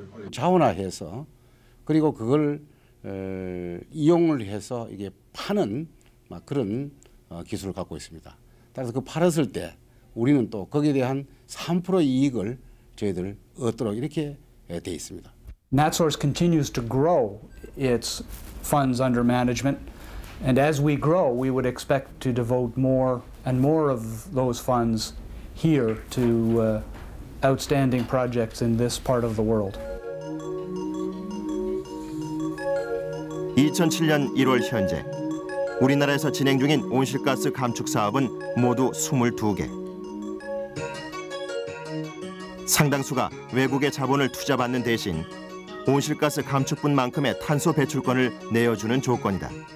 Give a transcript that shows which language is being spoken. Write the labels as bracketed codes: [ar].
[ko] 자원화해서 그리고 그걸 이용을 해서 이게 파는 그런 기술을 갖고 있습니다. 따라서 그 팔았을 때 우리는 또 거기에 대한 3% 이익을 저희들 얻도록 이렇게 돼 있습니다. [en] NatSource continues to grow its funds under management. And as we grow, we would expect to devote more and more of those funds here to outstanding projects in this part of the world. [ko] 2007년 1월 현재 우리나라에서 진행 중인 온실가스 감축 사업은 모두 22개. 상당수가 외국의 자본을 투자받는 대신 온실가스 감축분만큼의 탄소 배출권을 내어주는 조건이다.